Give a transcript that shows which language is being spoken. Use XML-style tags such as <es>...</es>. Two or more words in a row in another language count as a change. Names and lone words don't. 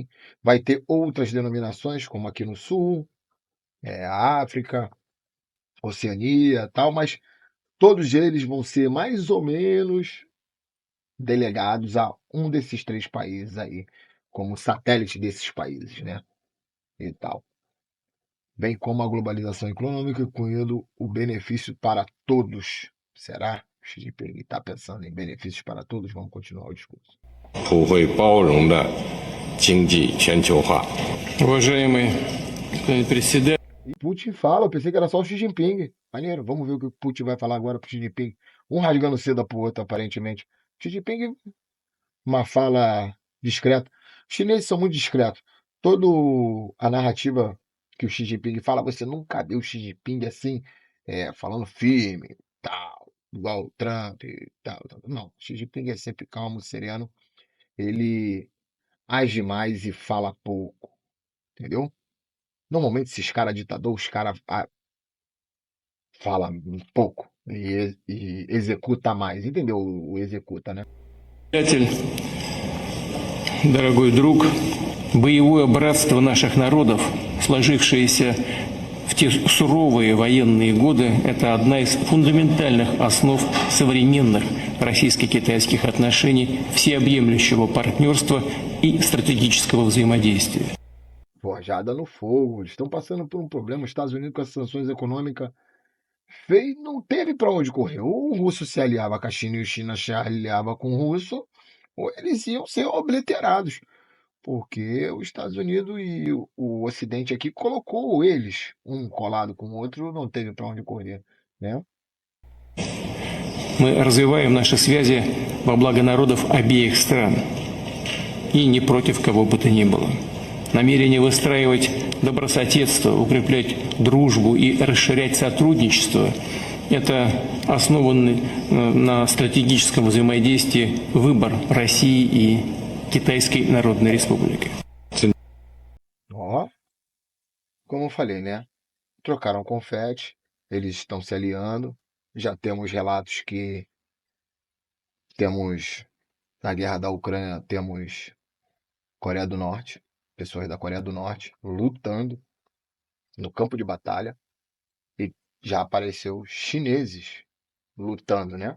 <pt>Vai ter outras denominações, como aqui no Sul, a África, Oceania, tal, mas todos eles vão ser mais ou menos delegados a um desses três países aí, como satélite desses países, né? E tal. Bem como a globalização econômica, incluindo o benefício para todos. Será? Xi Jinping está pensando em benefícios para todos? Vamos continuar o discurso.</pt> <zh>普惠包容的经济全球化。</zh> <ru>Уважаемый президент.</ru> <pt>E Putin fala, eu pensei que era só o Xi Jinping. Maneiro, vamos ver o que o Putin vai falar agora pro Xi Jinping. Um rasgando seda pro outro, aparentemente. Xi Jinping, uma fala discreta. Os chineses são muito discretos. Toda a narrativa que o Xi Jinping fala, você nunca viu o Xi Jinping assim, falando firme, tal, igual o Trump e tal, tal. Não, o Xi Jinping é sempre calmo, sereno. Ele age mais e fala pouco, entendeu? Normalmente, esses caras ditador, os caras fala um pouco e executa mais. Entendeu? O executa, né?</pt> <ru>Приятель, дорогой друг, боевое братство наших народов, сложившееся в те суровые военные годы, это одна из фундаментальных основ современных российско-китайских отношений, всеобъемлющего партнерства и стратегического взаимодействия.</ru> <pt>Forjada no fogo. Eles estão passando por um problema. Os Estados Unidos, com as sanções econômicas, não teve para onde correr. Ou o russo se aliava com a China e a China se aliava com o russo, ou eles iam ser obliterados, porque os Estados Unidos e o Ocidente aqui colocou eles, um colado com o outro, não teve para onde correr, né?</pt> <ru>Мы развиваем наши связи во благо народов обеих стран и не против кого бы то ни было. Намерение выстраивать добрососедство, укреплять дружбу и расширять сотрудничество – это основанный на стратегическом взаимодействии выбор России и Китайской Народной Республики.</ru> <pt>Ó, como eu falei, né? Trocaram confete, eles estão se aliando. Já temos relatos que temos, na guerra da Ucrânia, temos Coreia do Norte, pessoas da Coreia do Norte lutando no campo de batalha, e já apareceu chineses lutando, né?</pt>